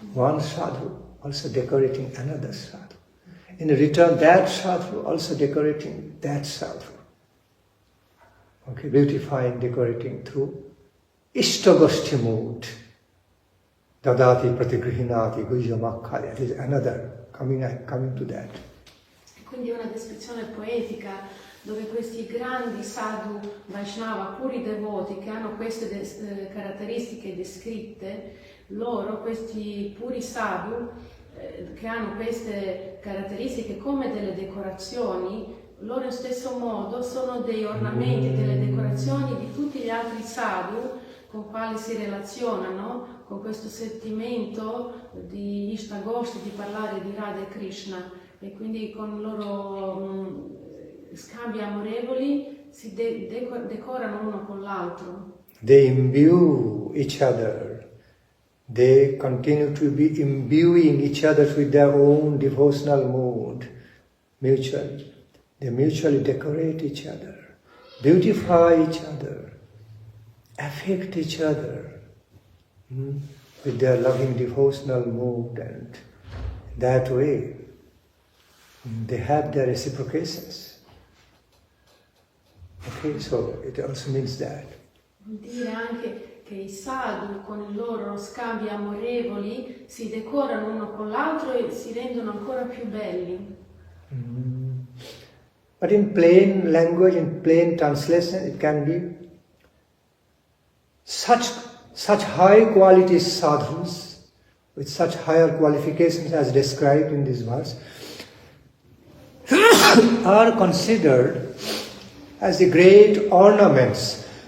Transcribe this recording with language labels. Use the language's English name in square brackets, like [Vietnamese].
[English] One sadhu also decorating another sadhu. In return, that sadhu also decorating that sadhu. Okay, beautifying, decorating through ishtagoshti mood. [Sanskrit] Dadati-pratigrhnati, gujamakha, [English] that is another, coming to that. [Italian] Quindi è una descrizione poetica dove questi grandi sadhu Vaishnava, puri devoti, che hanno queste caratteristiche descritte, loro, questi puri sadhu, che hanno queste caratteristiche come delle decorazioni, loro allo stesso modo sono dei ornamenti, delle decorazioni di tutti gli altri sadhu con quali si relazionano, con questo sentimento di Ishtagoshti, di parlare di Radha e Krishna. E quindi con i loro scambi amorevoli si decorano uno con l'altro. [English] They imbue each other. They continue to be imbuing each other with their own devotional mood, mutually. They mutually decorate each other, beautify each other, affect each other with their loving devotional mood, and that way they have their reciprocations. Okay, so it also means that. [Italian] Vuol dire anche che i sadhu con i loro scambi amorevoli si decorano uno con l'altro e si rendono ancora più belli. [English] But in plain language, in plain translation, it can be such high quality sadhus with such higher qualifications as described in this verse are considered as the great ornaments,